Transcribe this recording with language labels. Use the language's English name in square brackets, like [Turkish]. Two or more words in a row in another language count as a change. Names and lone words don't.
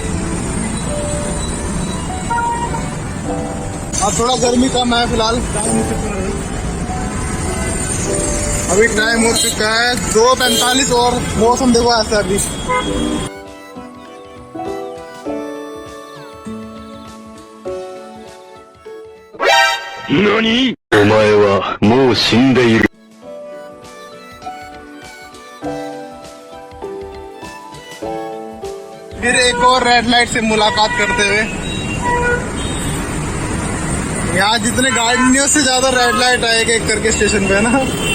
[Hindi] अब थोड़ा गर्मी कम है फिलहाल, अभी टाइम हो चुका है 2:45, और मौसम देखो ऐसा अभी। [Japanese] नानी? お前はもう死んでいる。 [Hindi] फिर एक और [English] red light [Hindi] से मुलाकात करते हुए। यहाँ जितने गाड़ियों से ज्यादा [English] red light [Hindi] है एक करके स्टेशन पे, है ना।